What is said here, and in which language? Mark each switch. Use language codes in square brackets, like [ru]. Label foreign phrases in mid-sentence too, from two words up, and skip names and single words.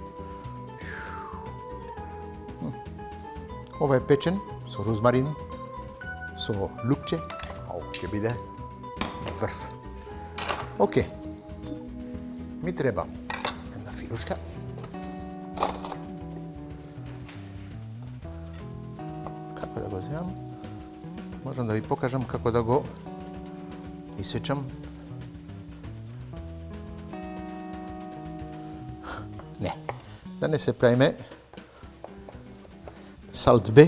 [mk] Ова е печен со розмарин, со лукче. Ќе биде врв. Окей. Ми треба една филушка. go vzimam. Možem da vi pokažem kako da go isečam. Ne, danes se pravime Salt B.